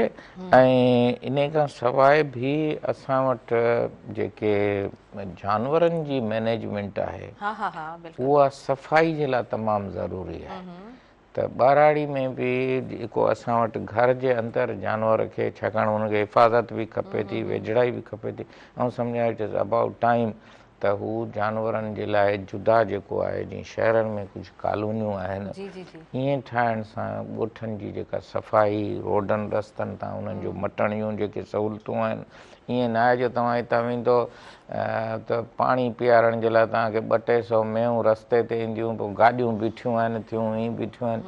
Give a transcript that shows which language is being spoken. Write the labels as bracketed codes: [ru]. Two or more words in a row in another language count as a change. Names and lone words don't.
[sd] ऐं इन खां सवाइ बि असां वटि जेके जानवरनि जी मैनेजमेंट आहे उहा सफ़ाई जे लाइ तमामु ज़रूरी आहे। त ॿाराड़ी में बि जेको असां वटि घर जे अंदरि जानवर खे, छाकाणि हुनखे हिफ़ाज़त बि खपे थी, वेझड़ाई बि खपे थी, ऐं सम्झां [en] it is about time [sd] त हू जानवरनि जे लाइ जुदा जेको आहे, जीअं शहरनि में कुझु कॉलोनियूं आहिनि, ईअं ठाहिण सां ॻोठनि जी जेका सफ़ाई, रोडनि रस्तनि तां उन्हनि जो मटणियूं जेके सहूलियतूं आहिनि, ईअं न आहे जो तव्हां हितां वेंदो त पाणी पीआरण जे लाइ तव्हांखे 200-200 मेंहूं रस्ते ते ईंदियूं, पोइ गाॾियूं बीठियूं आहिनि थियूं, हीअं बीठियूं आहिनि।